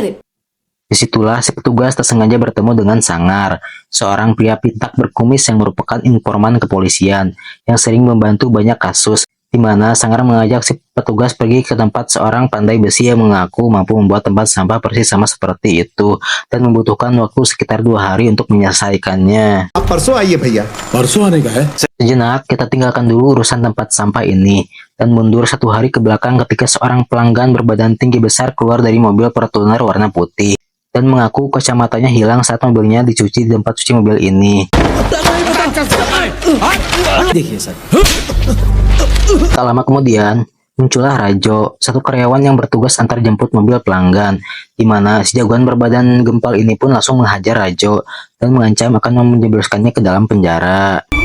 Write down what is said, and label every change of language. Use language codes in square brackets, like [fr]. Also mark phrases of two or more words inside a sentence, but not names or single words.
[id] Disitulah si petugas tak sengaja bertemu dengan Sangar, seorang pria pitak berkumis yang merupakan informan kepolisian yang sering membantu banyak kasus, di mana Sangar mengajak si petugas pergi ke tempat seorang pandai besi yang mengaku mampu membuat tempat sampah persis sama seperti itu dan membutuhkan waktu sekitar 2 hari untuk menyelesaikannya. [hi] आप परसों आइए भैया। परसों आने का है। [id] Sejenak kita tinggalkan dulu urusan tempat sampah ini dan mundur 1 hari ke belakang ketika seorang pelanggan berbadan tinggi besar keluar dari mobil Fortuner warna putih dan mengaku kacamatanya hilang saat mobilnya dicuci di tempat cuci mobil ini. Tak lama kemudian muncullah Rajo, satu karyawan yang bertugas antar jemput mobil pelanggan, di mana si jagoan berbadan gempal ini pun langsung menghajar Rajo dan mengancam akan menjebloskannya ke dalam penjara.